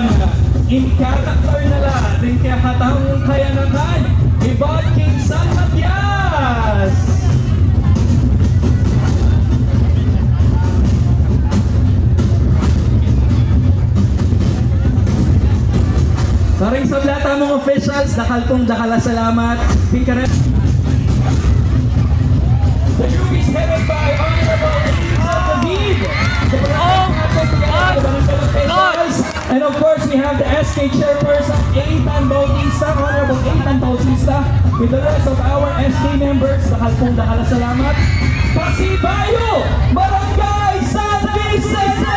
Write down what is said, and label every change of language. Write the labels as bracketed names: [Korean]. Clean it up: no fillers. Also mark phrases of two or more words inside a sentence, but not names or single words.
[Pampanga] in character na lang din kaya katawang kayanakan ibang King San Matias. Maring sablata mong officials, dakalpong dakala salamat. King karelang [English] the group is headed by Honorable Elisa David. And of course, we have the SK Chairperson, Eitan Bautista, Honorable Eitan Bautista, with the rest of our SK members. [Pampanga] Dakalpong dakala salamat. Pasibayo, Barangay San Vicente!